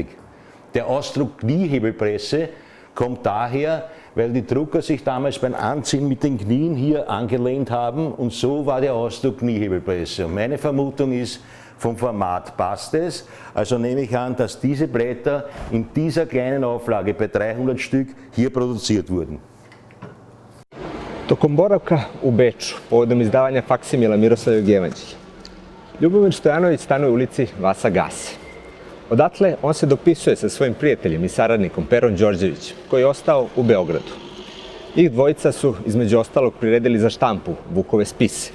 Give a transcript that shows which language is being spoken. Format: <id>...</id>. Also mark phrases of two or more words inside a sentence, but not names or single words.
<de>Der Ausdruck Kniehebelpresse kommt daher, weil die Drucker sich damals beim Anziehen mit den Knien hier angelehnt haben und so war der Ausdruck Kniehebelpresse. Und meine Vermutung ist, vom Format passt es, also nehme ich an, dass diese Blätter in dieser kleinen Auflage bei 300 Stück hier produziert wurden.</de> <sr>Tokom boravka u Beču, povodom izdavanja faksimila Miroslavljevog jevanđelja, Ljubomir Stojanović stanuje u ulici Vasa Gase. Odatle on se dopisuje sa svojim prijateljem i saradnikom Perom Đorđevićem, koji je ostao u Beogradu. Njih dvojica su, između ostalog, priredili za štampu Vukove spise.</sr>